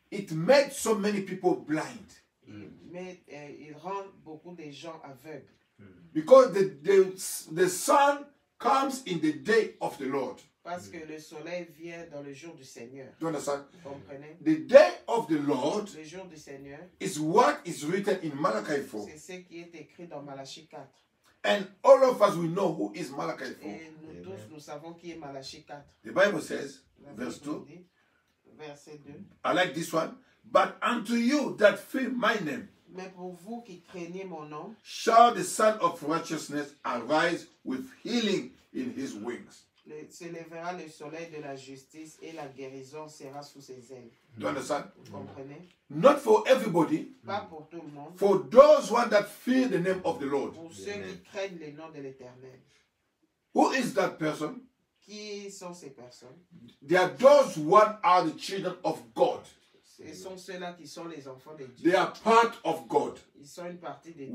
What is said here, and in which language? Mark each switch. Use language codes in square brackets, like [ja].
[en] it made so many people blind. [fr] il rend beaucoup de gens aveugles. [en] Because the sun comes in the day of the Lord. [fr] Parce que le soleil vient dans le jour du Seigneur. [en] Do you understand? [fr] Vous comprenez? [en] The day of the Lord [fr] Le jour du Seigneur, [en] is what is written in Malachi 4. [fr] c'est ce qui est écrit dans Malachie 4. [en] And all of us, we know who is Malachi 4. [fr] Et nous tous, nous savons qui est Malachie 4. [en] The Bible says, [fr] La [en] verse [fr] Bible [en] 2, [fr] dit, verset 2. [en] I like this one. But unto you that fear my name, [fr] Mais pour vous qui craignez mon nom, [en] shall the Son of Righteousness arise with healing in his wings. [fr] se lèvera le soleil de la justice et la guérison sera sous ses ailes. [en] Do you understand? [fr] Vous comprenez? [en] Not for everybody, [fr] Pas pour tout le monde. [en] for those one that fear the name of the Lord. [fr] Pour ceux qui craignent le nom de l'Éternel. [en] Who is that person? [fr] Qui sont ces personnes? [en] They are those one are the children of God. [fr] Ce sont ceux-là qui sont les enfants de Dieu. [en] They are part of God, [fr] Ils sont une partie de Dieu.